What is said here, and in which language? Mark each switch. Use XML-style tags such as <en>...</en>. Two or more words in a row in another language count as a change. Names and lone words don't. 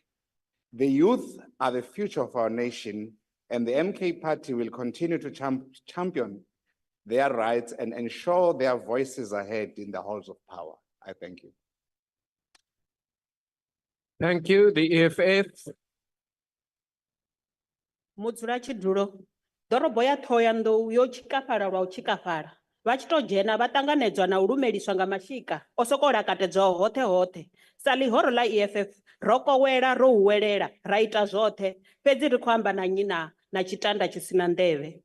<en>The youth are the future of our nation, and the MK Party will continue to champion their rights and ensure their voices are heard in the halls of power. I thank you. Thank you. The EFF.</en> <ve>Mudzulatshidulo, ḓorobo ya Thohoyandou yo tshikafhala lwa u tshikafhala. Vha tshi tou dzhena vha ṱanganedzwa na u lumeliswa nga mashika o sokou lakatedzwaho hoṱhe hoṱhe. Sa ḽihoro ḽa EFF, ro kowela, ro huwelela, ra ita zwoṱhe, fhedzi ri khou amba na nnyi na tshitanda tshi sina nḓevhe.</ve>